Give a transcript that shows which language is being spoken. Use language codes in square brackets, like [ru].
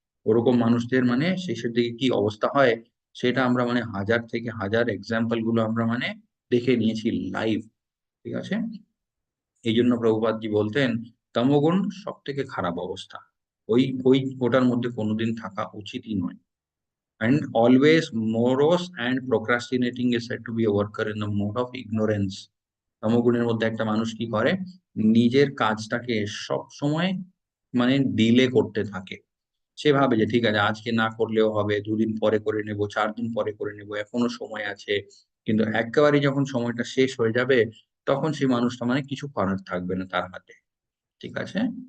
[bn] ওরকম মানুষদের মানে শেষের দিকে কি অবস্থা হয়, সেটা আমরা মানে হাজার থেকে হাজার এক্সাম্পল গুলো আমরা মানে দেখে নিয়েছি লাইভ। ঠিক আছে, এই জন্য প্রভুপাদজি বলতেন তমোগুণ সব থেকে খারাপ অবস্থা, ওই ওই ওটার মধ্যে কোনোদিন থাকা উচিতই নয়। [en] And always morose and procrastinating is said to be a worker in the mode of ignorance. [bn] তমোগুণের মধ্যে একটা মানুষ কি করে, নিজের কাজটাকে সব সময় মানে ডিলে করতে থাকে। সে ভাবে যে ঠিক আছে আজকে না করলেও হবে, 2 দিন পরে করে নেব, 4 দিন পরে করে নেব, এখনো সময় আছে। কিন্তু একেবারে যখন সময়টা শেষ হয়ে যাবে, তখন সেই মানুষটা মানে কিছু করার থাকবে না তার হাতে। ঠিক আছে?